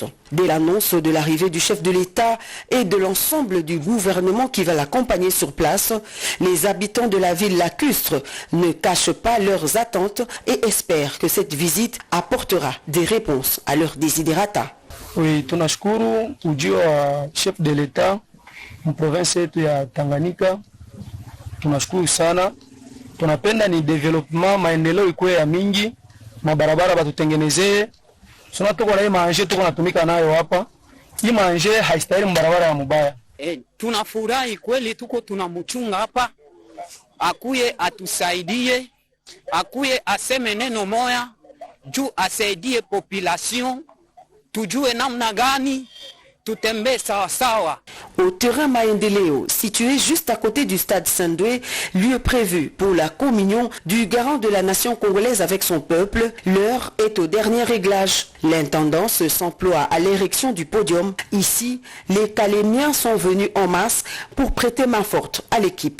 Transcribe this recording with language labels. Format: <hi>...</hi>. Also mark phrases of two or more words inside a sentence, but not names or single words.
<fr>Dès l'annonce de l'arrivée du chef de l'État et de l'ensemble du gouvernement qui va l'accompagner sur place, les habitants de la ville lacustre ne cachent pas leurs attentes et espèrent que cette visite apportera des réponses à leurs desiderata. Oui,</fr> <sw>tunashukuru ujio wa</sw> <fr>chef de l'État</fr> <sw>mu province yetu ya Tanganyika. Tunashukuru sana. Tunapenda ni development, maendeleo ikuwe ya mingi, mabarabara batutengenezee. Sona tuko na hii manje tuko natumika nayo hapa. Hii manje haistahili mbarabara ya mubaya. Tunafurahi kweli tuko tunamchunga hapa. Akuye atusaidie, akuye aseme neno moya, juu asaidie population, tujue namna gani tutembe sawa sawa.</sw> <fr>Au terrain Maendeleo, situé juste à côté du stade Saint-Doué, lieu prévu pour la communion du garant de la nation congolaise avec son peuple, l'heure est au dernier réglage. L'intendance s'emploie à l'érection du podium. Ici, les Calémiens sont venus en masse pour prêter main forte à l'équipe.</fr>